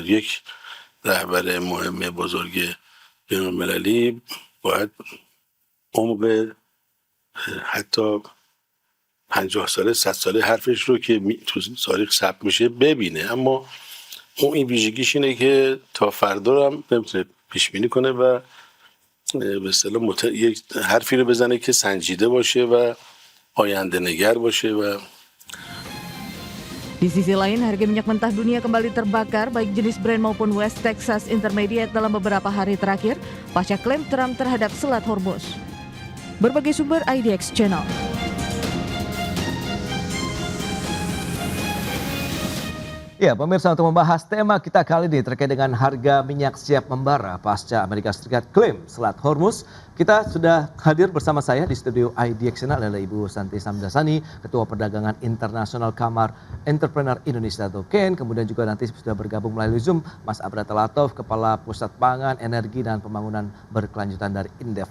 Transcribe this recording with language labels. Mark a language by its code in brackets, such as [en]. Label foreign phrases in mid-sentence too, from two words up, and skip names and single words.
[fa] یک رهبر مهم بزرگ بین‌المللی باید عمق حتی 50 ساله 100 ساله حرفش رو که تو تاریخ ثبت میشه ببینه، اما اون این ویژگیش اینه که تا فردا رو هم نمیتونه پیش بینی کنه و به اصطلاح یک حرفی رو بزنه که سنجیده باشه و آینده نگر باشه و [id] Di sisi lain, harga minyak mentah dunia kembali terbakar baik jenis Brent maupun West Texas Intermediate dalam beberapa hari terakhir pasca klaim Trump terhadap Selat Hormuz. Berbagai sumber IDX Channel. Ya, pemirsa, untuk membahas tema kita kali ini terkait dengan harga minyak siap membara pasca Amerika Serikat klaim Selat Hormuz, kita sudah hadir bersama saya di studio IDX Channel adalah Ibu Santi Samdasani, Ketua Perdagangan Internasional Kamar Entrepreneur Indonesia atau KEN, kemudian juga nanti sudah bergabung melalui Zoom Mas Abra Telatov, Kepala Pusat Pangan, Energi dan Pembangunan Berkelanjutan dari Indef.